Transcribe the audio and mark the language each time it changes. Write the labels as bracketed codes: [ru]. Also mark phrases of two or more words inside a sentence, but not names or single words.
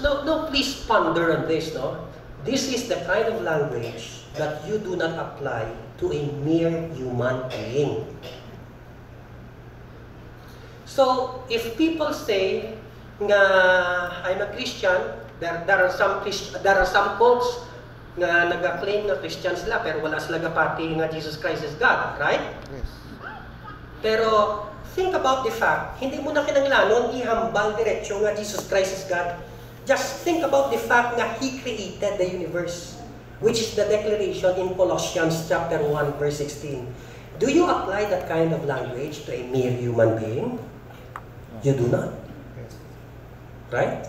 [en] No, please ponder on this, no? This is the kind of language that you do not apply to a mere human being. So, if people say nga I'm a Christian, there are some cults [hil] nga nag-claim na Christian sila pero wala sila gapati nga [en] Jesus Christ is God, right? Yes. Pero think about the fact, [hil] hindi mo na kinanglanon ihambal diretsyo nga [en] Jesus Christ is God. Just think about the fact na He created the universe, which is the declaration in Colossians chapter 1, verse 16. Do you apply that kind of language to a mere human being? You do not. Right?